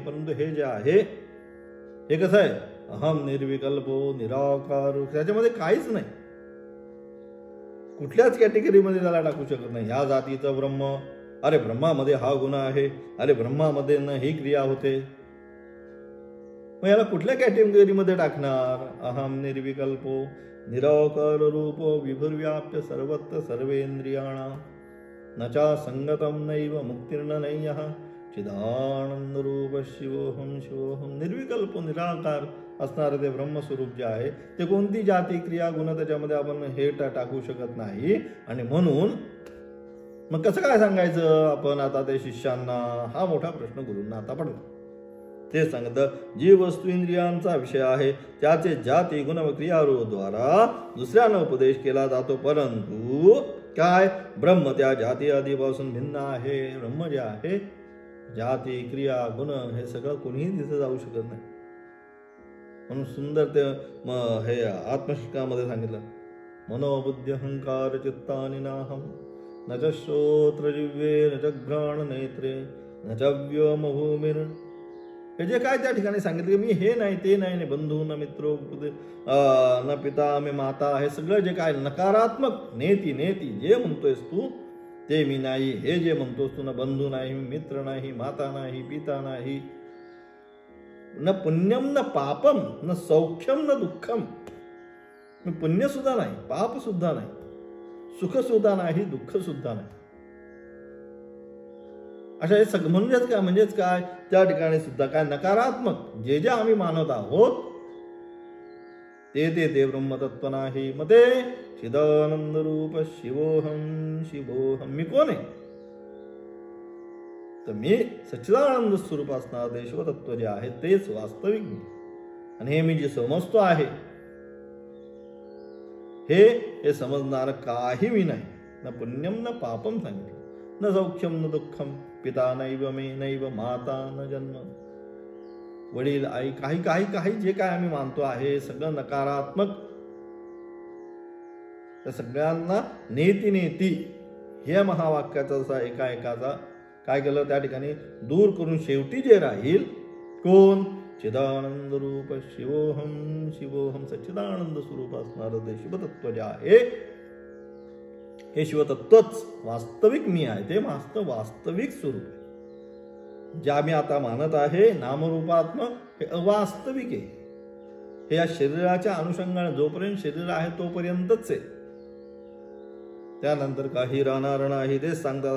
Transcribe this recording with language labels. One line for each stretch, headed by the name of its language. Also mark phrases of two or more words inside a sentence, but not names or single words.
Marathi: परंतु हे जे आहे हे कसं आहे,
Sanskrit: अहम निर्विकल्पो निराकार,
Marathi: त्याच्यामध्ये काहीच नाही, कुठल्याच कॅटेगरीमध्ये त्याला टाकू शकत नाही. ह्या जातीचं ब्रह्म, अरे ब्रह्मामध्ये हा गुण आहे, अरे ब्रह्मामध्ये न ही क्रिया होते, मग याला कुठल्या कॅटेगरीमध्ये टाकणार.
Sanskrit: अहम निर्विकल्पो निराकार रूपो विभुर्व्याप्य सर्वत्र सर्वेंद्रियाणां नचा संगतम नैव मुक्तिर्न नय्यः चिदानंद रूप शिवोहम शिवोहम.
Marathi: निर्विकल्प निराकार असणारे ते ब्रह्मस्वरूप जे आहे ते कोणती जाती, क्रिया, गुण त्याच्यामध्ये आपण हे टाकू शकत नाही. आणि म्हणून मग कसं काय सांगायचं आपण आता ते शिष्यांना, हा मोठा प्रश्न गुरूंना आता पडला. ते सांगतं, जी वस्तू इंद्रियांचा विषय आहे त्याचे जाती, गुण व क्रियाद्वारा दुसऱ्यांना उपदेश केला जातो. परंतु काय, ब्रह्म त्या जाती आदीपासून भिन्न आहे. ब्रह्म जे आहे, जाती, क्रिया, गुण हे सगळं कोणीही तिथे जाऊ शकत नाही. म्हणून सुंदर ते हे आत्मशिकामध्ये सांगितलं,
Sanskrit: मनोबुद्धी अहंकार चित्तानि नाहम न च श्रोत्र जिव्हे न च घ्राण नेत्रे न च व्योम भूमिर.
Marathi: हे जे काय त्या ठिकाणी सांगितलं की मी हे नाही, ते नाही,
Sanskrit: बंधू न मित्रो न पिता
Marathi: मी माता, हे सगळं जे काय नकारात्मक नेती जे म्हणतोयस तू ते मी नाही, हे जे म्हणतोस तू, न बंधू नाही, मित्र नाही, माता नाही, पिता नाही,
Sanskrit: न पुण्यम न पापम न सौख्यम न दुःखम,
Marathi: पुण्य सुद्धा नाही, पाप सुद्धा नाही, सुख सुद्धा नाही, दुःख सुद्धा नाही. अशा हे सगळं म्हणजेच काय त्या ठिकाणी सुद्धा काय नकारात्मक जे जे आम्ही मानत आहोत ते ब्रह्मतत्व नाही.
Sanskrit: मग ते चिदानंद रूप शिवोहम शिवोहम,
Marathi: मी कोण आहे, तर मी सच्चिदानंद स्वरूप असणार ते शिवतत्व जे आहे तेच वास्तविक मी. आणि हे मी जे समजतो आहे हे समजणार काही मी नाही.
Sanskrit: न पुण्यम न पापम सांगितलं, न सौख्यम न दुःखम, पिता नैव मे नैव माता न जन्म,
Marathi: वडील, आई, काही जे काय आम्ही मानतो आहे सगळं नकारात्मक. त्या सगळ्यांना नेती हे महावाक्याचा जसा एकाचा काय केलं त्या ठिकाणी दूर करून शेवटी जे राहील कोण,
Sanskrit: चिदानंद रूप शिवोहम शिवोहम,
Marathi: सच्चिदानंद स्वरूप असणारं ते शिवतत्व जे आहे हे शिवतत्वच वास्तविक मी आहे. ते वास्तविक स्वरूप आहे. जे आम्ही आता मानत आहे नामरूपात्मक हे अवास्तविक आहे. हे या शरीराच्या अनुषंगाने जोपर्यंत शरीर आहे तोपर्यंतच आहे, त्यानंतर काही राहणार नाही ते सांगतात.